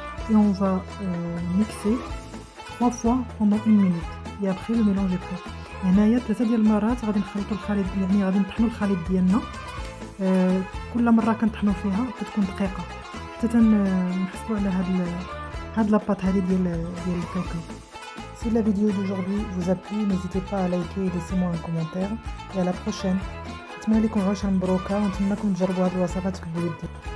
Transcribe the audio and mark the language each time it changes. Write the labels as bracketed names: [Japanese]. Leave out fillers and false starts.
[French] Et on va mixer 3 fois pendant 1 minute. Et après, le mélange est prêt. [Arabic] هنايا 3 ديال المرات غادي نخلطوا الخليط، يعني غادي نطحنوا الخليط ديالنا. كل مرة كنطحنوا فيها كتكون دقيقة حتى تنحصلوا على هاد لاباط هادي ديال الكاوكاو. [French] Si la vidéo d'aujourd'hui vous a plu, n'hésitez pas à liker et laissez-moi un commentaire. Et à la prochaine. [Arabic] نتمنى لكم عواشر مبروكه ونتمنىكم تجربوا هذه الوصفات في البيت.